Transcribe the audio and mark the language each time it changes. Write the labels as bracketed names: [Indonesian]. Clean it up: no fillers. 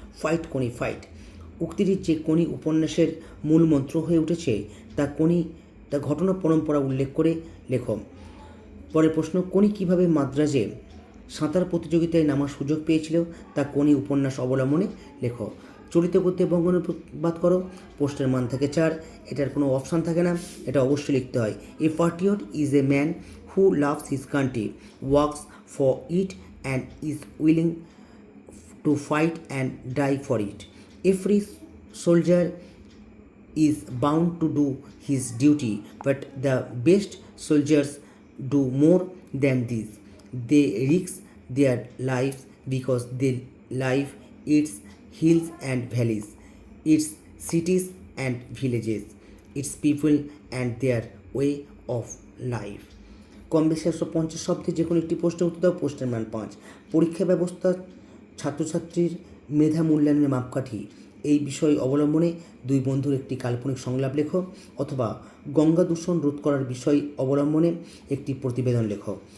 [Bangla] Fight কোনি fight উক্তিটির যে কোনি উপন্যাসের মূল মন্ত্র হয়ে উঠেছে তা ঘটনা পরম্পরা উল্লেখ করে লেখো। পরের প্রশ্ন, কোনি কিভাবে মাদ্রাজে সাঁতার প্রতিযোগিতায় নামার সুযোগ পেয়েছিল তা কোনি উপন্যাস অবলম্বনে লেখো। চলিত গদ্যে বঙ্গানুবাদ করো। প্রশ্নের মান থাকে 4। এটার কোনো অপশান থাকে না, এটা অবশ্যই লিখতে হয়। [English] A patriot is a man who loves his country, works for it and is willing to fight and die for it. Every soldier is bound to do his duty, but the best soldiers do more than this. They risk their lives because their life its hills and valleys, its cities and villages, its people and their way of life. [Bangla] কম বেশি 150 শব্দে যে কোনো একটি প্রশ্নের উত্তর দাও। প্রশ্নের মান 5। পরীক্ষা ব্যবস্থা ছাত্রছাত্রীর মেধা মূল্যায়নের মাপকাঠি এই বিষয় অবলম্বনে দুই বন্ধুর একটি কাল্পনিক সংলাপ লেখো। অথবা গঙ্গা দূষণ রোধ করার বিষয় অবলম্বনে একটি প্রতিবেদন লেখো।